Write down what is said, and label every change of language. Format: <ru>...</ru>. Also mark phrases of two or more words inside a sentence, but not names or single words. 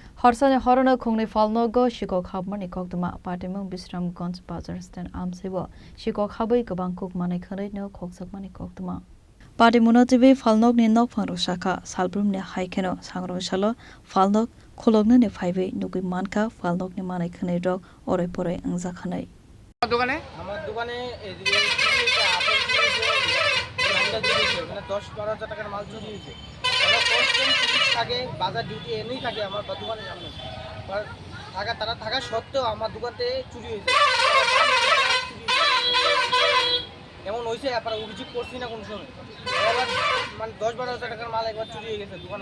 <trp>Horsane Horona Kongni Falnogo, Shiko Habmani Kokdama, Patimung Bisramgons Bazar Stand Amsibo, Shiko Habi Gabangkok Manikare no Koksak Manikokdama. Patimuno TV Falnog ni Nok Fangrosaka, Salbrum ne Haikeno, Sangrosalo, Falnog, Kologna ne Five, Nuki Manka, Falnog ni Manikane dog, Orepore, and Zakane.</trp> <bn>দোকানে আমার দোকানে 10-12,000 টাকার মাল চুরি হয়েছে। থাকে বাজার ডিউটি এনেই থাকে আমার দোকানের সামনে, তারা থাকা সত্ত্বেও আমার দোকানতে চুরি হয়েছে। এমন হয়েছে আপনারা অভিযোগ করছি না কোনো সময়, এবার মানে 10-12,000 টাকার মাল একবার চুরি হয়ে গেছে দোকানে।</bn>